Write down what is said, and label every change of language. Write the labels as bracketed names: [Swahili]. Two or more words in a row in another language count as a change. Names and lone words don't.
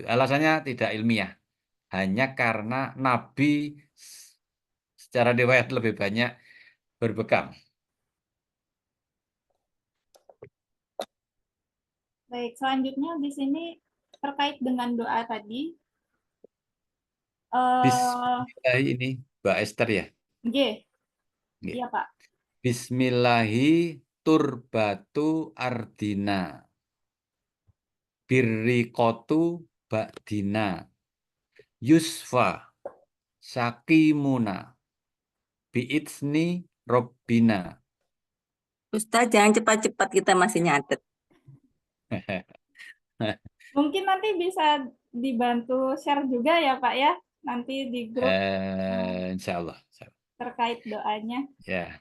[Indonesian] Alasannya tidak ilmiah. Hanya karena Nabi secara riwayat lebih banyak berbekam. Baik, selanjutnya di sini terkait dengan doa tadi. Bismillah ini Mbak Esther ya. G, Nggih. iya Pak. [Arabic] بسم الله تربة أرضنا بريقة بعضنا يشفى سقيمنا بإذن ربنا. [Indonesian] Ustaz, jangan cepat-cepat, kita masih nyatet. Mungkin nanti bisa dibantu share juga ya Pak ya, nanti di grup [Arabic] إن شاء الله. [Indonesian] terkait doanya. Ya,